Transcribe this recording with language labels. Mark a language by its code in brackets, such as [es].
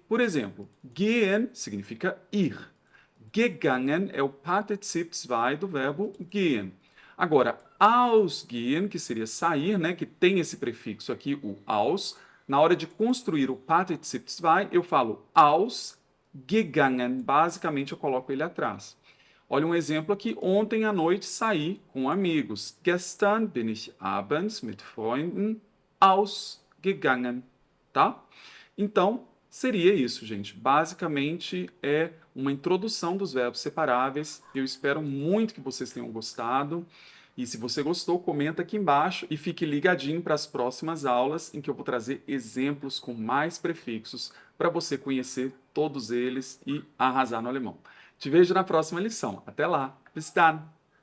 [pt] Por exemplo, gehen significa ir. Gegangen é o Partizip 2 do verbo gehen. Agora, ausgehen, que seria sair, né, que tem esse prefixo aqui, o aus, na hora de construir o Partizip 2, eu falo ausgegangen. Basicamente, eu coloco ele atrás. Olha um exemplo aqui. Ontem à noite saí com amigos. [de] Gestern bin ich abends mit Freunden ausgegangen. [pt] Tá? Então, seria isso, gente. Basicamente, é uma introdução dos verbos separáveis. Eu espero muito que vocês tenham gostado. E se você gostou, comenta aqui embaixo e fique ligadinho para as próximas aulas em que eu vou trazer exemplos com mais prefixos para você conhecer todos eles e arrasar no alemão. Te vejo na próxima lição. Até lá. [de] Bis dann!